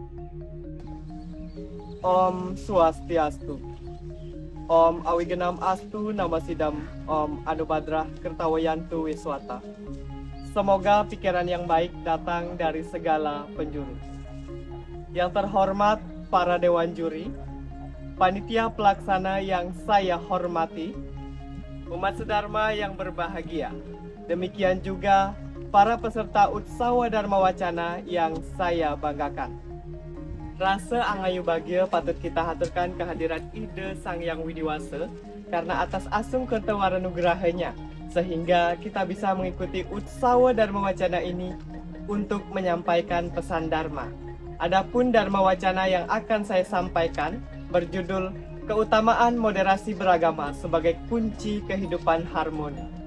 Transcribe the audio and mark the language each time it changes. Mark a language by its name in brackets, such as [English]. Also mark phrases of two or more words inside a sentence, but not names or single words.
[Sanskrit] Om Swastiastu. Om Awigenam Astu Namasidam. Om Anubadrah Kertawayantu Wiswata. [Indonesian] Semoga pikiran yang baik datang dari segala penjuru. Yang terhormat para dewan juri, panitia pelaksana yang saya hormati, umat sedharma yang berbahagia. Demikian juga para peserta Utsawa Dharma Wacana yang saya banggakan. Rasa angayu bahagia patut kita haturkan kehadiran Ide Sang Yang Widiwasa karena atas asung kertawaranugurahanya sehingga kita bisa mengikuti Utsawa Dharma Wacana ini untuk menyampaikan pesan Dharma. Adapun Dharma Wacana yang akan saya sampaikan berjudul Keutamaan Moderasi Beragama sebagai Kunci Kehidupan Harmoni.